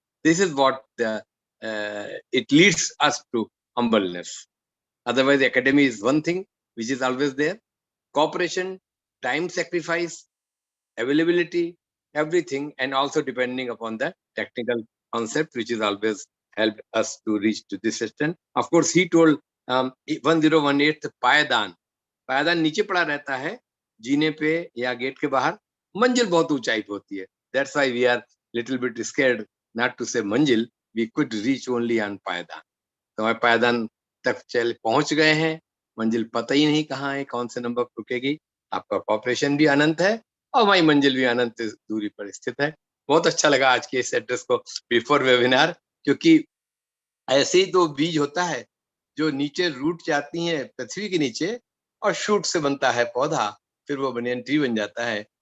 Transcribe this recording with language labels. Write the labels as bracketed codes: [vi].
[en] This is what it leads us to humbleness. Otherwise, academy is one thing which is always there. Cooperation, time sacrifice, availability, everything, and also depending upon the technical concept, which is always helped us to reach to this extent. Of course, he told [hi] 1018 पायदान नीचे पड़ा रहता है जीने पे या gate के बाहर, मंजिल बहुत ऊंचाई पे होती है. [en] That's why we are little bit scared not to say manzil. We could reach only on paydan. [hi] तो हमारे पायदान तक पहुंच गए हैं. मंजिल पता ही नहीं कहाँ है, कौन से नंबर पर रुकेगी. आपका कॉपरेशन भी अनंत है और हमारी मंजिल भी अनंत दूरी पर स्थित है. बहुत अच्छा लगा आज के इस एड्रेस को बिफोर वेबिनार, क्योंकि ऐसे ही तो बीज होता है जो नीचे रूट जाती हैं पृथ्वी के नीचे और शूट से बनता है पौधा, फिर वो बनियन ट्री बन जाता है.